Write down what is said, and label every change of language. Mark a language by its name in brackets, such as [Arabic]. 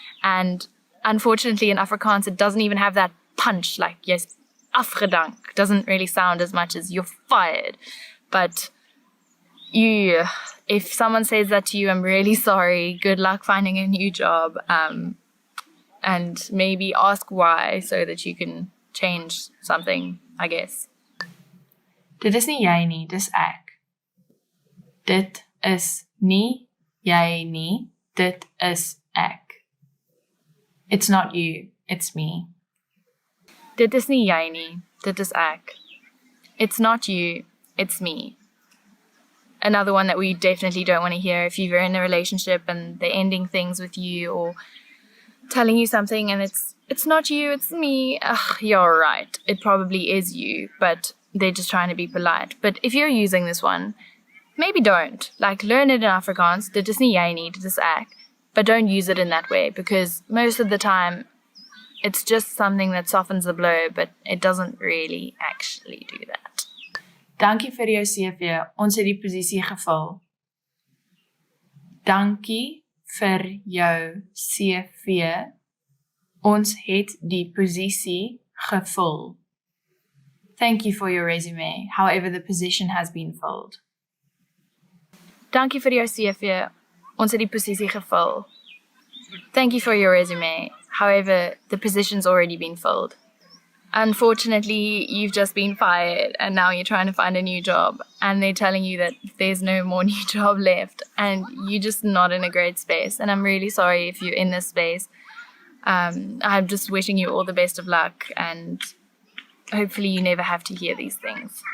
[English] And unfortunately in Afrikaans it doesn't even have that punch, like yes, afgedank doesn't really sound as much as you're fired. But if someone says that to you, I'm really sorry. Good luck finding a new job. And maybe ask why so that you can change something, I guess. [Afrikaans] Dit is nie jy nie, dis ek. Dit is nie jy nie, dit is ek. [English] It's not you, it's me. [Afrikaans] Dit is nie jy nie, dit is ek. [English] It's not you, it's me. Another one that we definitely don't want to hear if you're in a relationship and they're ending things with you or telling you something and it's not you, it's me. Ugh, you're right. It probably is you, but they're just trying to be polite. But if you're using this one, maybe don't. Like, learn it in Afrikaans, [Afrikaans] dit is nie jy nie, dit is ek. [English] But don't use it in that way, because most of the time, it's just something that softens the blow, but it doesn't really actually do that. [Afrikaans] Dankie vir jou CV, ons het die posisie gevul. Dankie vir jou CV, ons het die posisie gevul. [English] Thank you for your resume, however the position has been filled. [Afrikaans] Dankie vir jou CV, ons het die posisie gevul. [English] Thank you for your resume, however the position's already been filled. Unfortunately, you've just been fired and now you're trying to find a new job and they're telling you that there's no more new job left and you're just not in a great space. And I'm really sorry if you're in this space. I'm just wishing you all the best of luck and hopefully you never have to hear these things.